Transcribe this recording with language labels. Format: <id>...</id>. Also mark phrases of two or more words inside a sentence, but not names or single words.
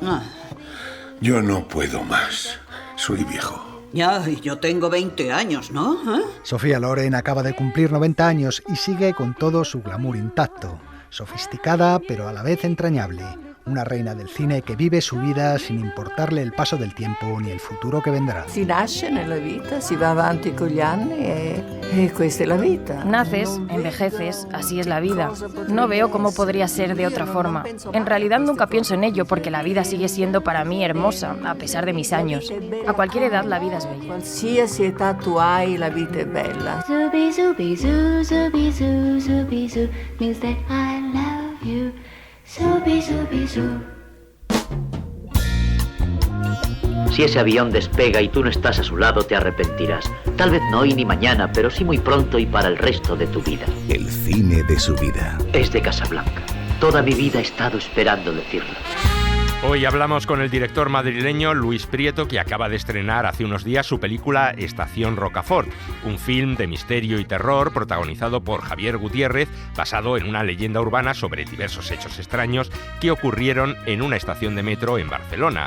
<es>Yo no puedo más. Soy viejo. Ya, y yo tengo 20 años, ¿no? Sofía Loren acaba de cumplir 90 años y sigue con todo su glamour intacto. Sofisticada, pero a la vez entrañable. Una reina del cine que vive su vida sin importarle el paso del tiempo ni el futuro que vendrá.</es> <it>Si nasce nella vita, si va avanti con gli anni e questa è la vita.</it> <es>Naces, envejeces, así es la vida. No veo cómo podría ser de otra forma. En realidad nunca pienso en ello porque la vida sigue siendo para mí hermosa, a pesar de mis años. A cualquier edad la vida es bella.</es> <it>Qualsiasi età tu hai, la vita è bella. Zubi, zubi, zu, zubi, zu, zubi, zu,</it> <en>means that I love you. Zubi, zubi, zu.</en> <es>Si ese avión despega y tú no estás a su lado, te arrepentirás. Tal vez no hoy ni mañana, pero sí muy pronto y para el resto de tu vida. El cine de su vida. Es de Casablanca. Toda mi vida he estado esperando decirlo. Hoy hablamos con el director madrileño Luis Prieto, que acaba de estrenar hace unos días su película Estación Rocafort, un film de misterio y terror protagonizado por Javier Gutiérrez, basado en una leyenda urbana sobre diversos hechos extraños que ocurrieron en una estación de metro en Barcelona.</es>